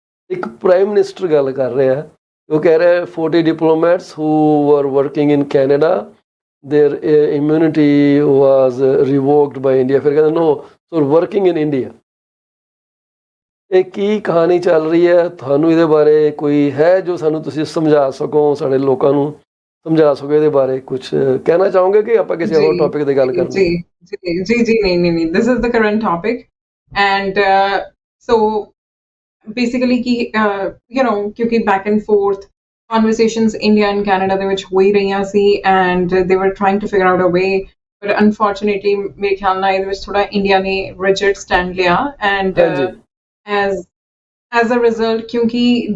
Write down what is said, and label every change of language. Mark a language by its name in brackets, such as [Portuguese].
[Punjabi] ਇੱਕ prime minister ਗੱਲ ਕਰ ਰਿਹਾ, ਉਹ ਕਹਿ ਰਿਹਾ [English] 40 diplomats who were working in Canada, their immunity was revoked by India। [Punjabi] ਫਿਰ ਕਹਿੰਦੇ [English] no, so working in India। [Punjabi] ਇਹ ਕੀ ਕਹਾਣੀ ਚੱਲ ਰਹੀ ਹੈ? ਤੁਹਾਨੂੰ ਇਹਦੇ ਬਾਰੇ ਕੋਈ ਹੈ ਜੋ ਸਾਨੂੰ ਤੁਸੀਂ ਸਮਝਾ ਸਕੋ, ਸਾਡੇ ਲੋਕਾਂ ਨੂੰ ਸਮਝਾ ਸਕੋ ਇਹਦੇ ਬਾਰੇ? ਕੁਝ ਕਹਿਣਾ ਚਾਹੋਗੇ ਕਿ ਆਪਾਂ ਕਿਸੇ ਹੋਰ ਟੌਪਿਕ ਤੇ ਗੱਲ ਕਰਾਂਗੇ? ਜੀ ਨਹੀਂ, [English] this is the current topic and so basically [Punjabi] ਕਿ ਕਿਉਂਕਿ [English] back and forth conversations India and Canada [Punjabi] ਦੇ ਵਿੱਚ ਹੋ ਹੀ ਰਹੀਆਂ ਸੀ [English] and they were trying to figure out a way, but unfortunately [Punjabi] ਮੇਰੇ ਖਿਆਲ ਨਾਲ ਇਹਦੇ ਵਿੱਚ ਥੋੜਾ ਇੰਡੀਆ ਨੇ [English] rigid stand ਲਿਆ and as a result kyunki